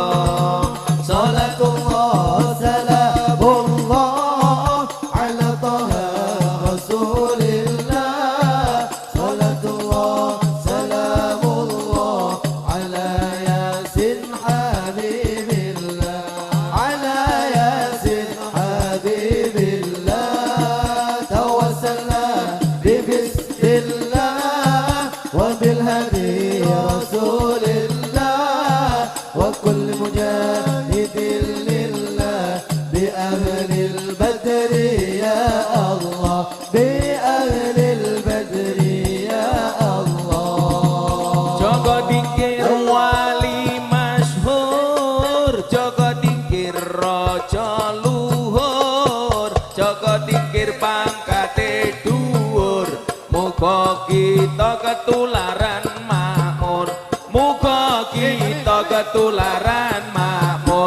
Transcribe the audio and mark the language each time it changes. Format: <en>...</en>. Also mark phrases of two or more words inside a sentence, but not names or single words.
<ar>صلاة الله سلام الله على طه رسول الله. صلاة الله سلام الله على يس حبيب الله. على يس حبيب الله. توسلنا بسم الله وبالهادي رسول الله وكل مجاهد لله بأهل البدر يا الله، بأهل البدر يا الله.</ar> <jv>Jaga dingkir wali masyhur, jaga dingkir raja luhur, jaga dingkir pangkate dhuwur. Muga kita ketularan makmur, muga kita ketularan makmur.</jv>